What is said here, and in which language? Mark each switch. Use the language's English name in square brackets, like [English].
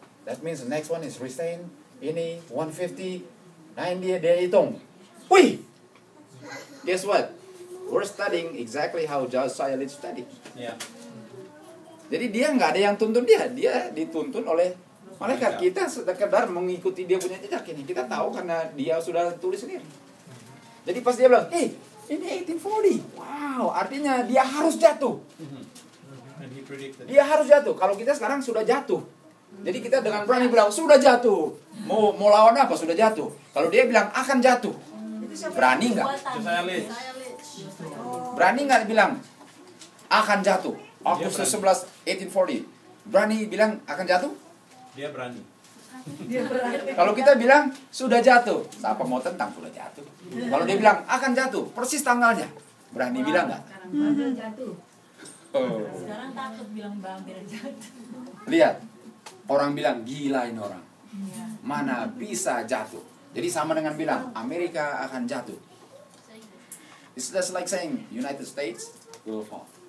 [English] That means the next one is restrain. [Indonesian] Ini 150, 90 dia hitung. Wih! [English] Guess what? We're studying exactly how Josiah Litch studied. Yeah. [Indonesian] Jadi dia nggak ada yang tuntun dia. Dia dituntun oleh malaikat. Kita sekedar mengikuti dia punya jejak ini. Kita tahu karena dia sudah tulis sendiri. Jadi pas dia bilang, ini 1840. Wow, artinya dia harus jatuh. [English] And he predicted. [Indonesian] Dia harus jatuh. Kalau kita sekarang sudah jatuh. Jadi kita dengan berani bilang sudah jatuh. Mau lawan apa? Sudah jatuh. Kalau dia bilang akan jatuh, berani nggak? Josiah Litch. Berani nggak bilang akan jatuh? Agustus 11, 1840. Berani bilang akan jatuh? Dia berani. Kalau kita bilang sudah jatuh, siapa mau tentang sudah jatuh? Kalau dia bilang akan jatuh, persis tanggalnya, berani bilang nggak? Oh. Sekarang takut bilang hampir jatuh. Lihat, orang bilang gila ini orang. Mana bisa jatuh? Jadi sama dengan bilang Amerika akan jatuh. [English] It's just like saying United States will fall.